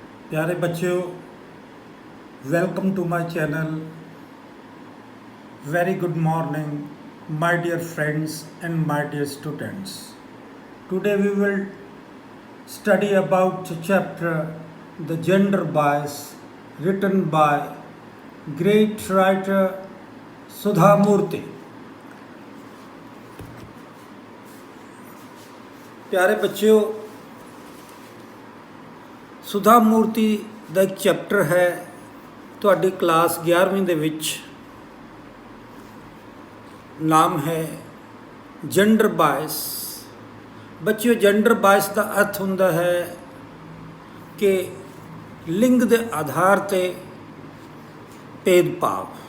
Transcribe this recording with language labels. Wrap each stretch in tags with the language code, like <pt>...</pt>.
<hi>प्यारे बच्चों,</hi> <en>Welcome to my channel. Very good morning, my dear friends and my dear students. Today we will study about the chapter The Gender Bias, written by great writer Sudha Murthy.</en> <hi>प्यारे बच्चों,</hi> <pa>ਸੁਧਾ ਮੂਰਤੀ ਦਾ ਇੱਕ chapter ਹੈ ਤੁਹਾਡੀ class 11ਵੀਂ ਦੇ ਵਿੱਚ। ਨਾਮ ਹੈ ਜੈਂਡਰ ਬਾਇਸ। ਬੱਚਿਓ, ਜੈਂਡਰ ਬਾਇਸ ਦਾ ਅਰਥ ਹੁੰਦਾ ਹੈ ਕਿ ਲਿੰਗ ਦੇ ਆਧਾਰ 'ਤੇ ਭੇਦਭਾਵ।</pa>